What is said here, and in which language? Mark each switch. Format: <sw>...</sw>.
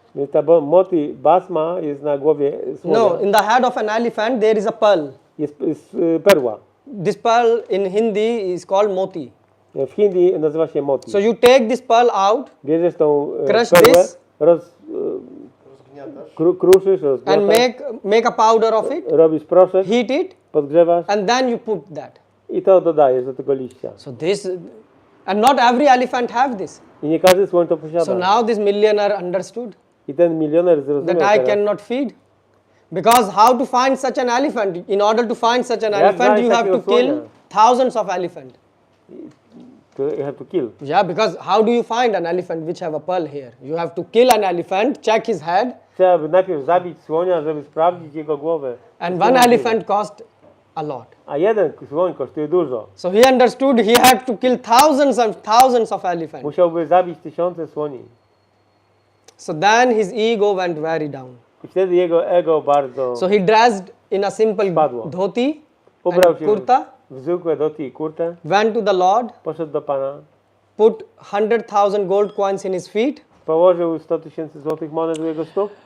<pl>Więc ta moti basma jest na głowie słonia.</pl> <en>No, in the head of an elephant there is a pearl.</en> <pl>Jest perła.</pl> <en>This pearl in Hindi is called moti.</en> <pl>W Hindi nazywa się moti.</pl> <en>So you take this pearl out</en> <pl>Bierzesz tą</pl> <en>Crush</en> <pl>perłę,</pl> <en>this.</en> <pl>Rozgniatasz. kruszysz,</pl> <en>and</en> <pl>rozgniatasz,</pl> <en>make a powder of it,</en> <pl>robisz proszek,</pl> <en>heat it,</en> <pl>podgrzewasz</pl> <en>and then you put that.</en> <pl>i to dodajesz do tego liścia.</pl> <en>So this, and not every elephant have this.</en> <pl>I nie każdy słoń to posiada.</pl> <en>So now this millionaire understood</en> <pl>I ten milioner zrozumiał</pl> <en>that I</en> <pl>teraz,</pl> <en>cannot feed. Because how to find such an elephant? In order to find such an</en> <pl>Jak</pl> <en>elephant,</en> <pl>znaleźć</pl> <en>you have to</en> <pl>takiego</pl> <en>kill</en> <pl>słonia?</pl> <en>thousands of elephant. you have to kill. Yeah, because how do you find an elephant which have a pearl here? You have to kill an elephant, check his head,</en> <pl>Trzeba by najpierw zabić słonia, żeby sprawdzić jego głowę.</pl> <en>and one elephant cost a lot.</en> <pl>A jeden słoń kosztuje dużo.</pl> <en>So he understood he had to kill thousands of elephants.</en> <pl>Musiałby zabić tysiące słoni.</pl> <en>So then his ego went very down.</en> <pl>I wtedy jego ego bardzo</pl> <en>So he dressed in a simple</en> <pl>Spadło.</pl> <en>dhoti</en> <pl>ubrał</pl> <en>and</en> <pl>się</pl> <en>kurta,</en> <pl>w zwykłe doti i kurtę,</pl> <en>went to the Lord,</en> <pl>poszedł do Pana,</pl> <en>put 100,000 gold coins in his feet,</en> <pl>położył 100 tysięcy złotych monet u jego stóp</pl>